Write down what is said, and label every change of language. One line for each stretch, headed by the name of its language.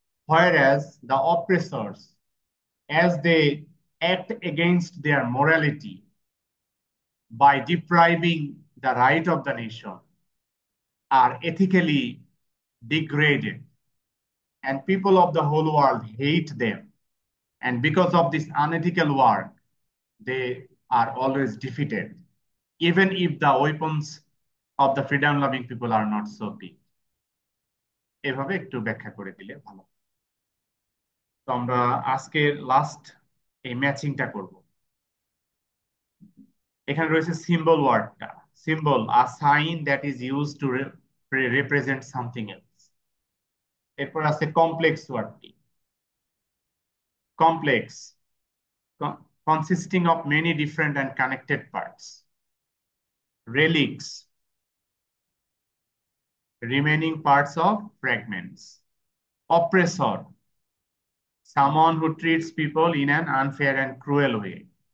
English: Whereas the oppressors, as they act against their morality by depriving the right of the nation, are ethically degraded, and people of the whole world hate them. And because of this unethical work, they are always defeated, even if the weapons of the freedom loving people are not so big.
Bangla: এভাবে একটু ব্যাখ্যা করে দিলে ভালো। তো আমরা আজকের last এই ম্যাচিংটা করব। এখানে রয়েছে সিম্বল ওয়ার্ডটা,
English: Symbol a sign that is use to represent something else.
Bangla: এরপর আছে complex ওয়ার্ডটি, complex
English: consisting of many different and connected parts. Relics, remaining parts of fragments. Oppressor, someone who treats people in an unfair and cruel way.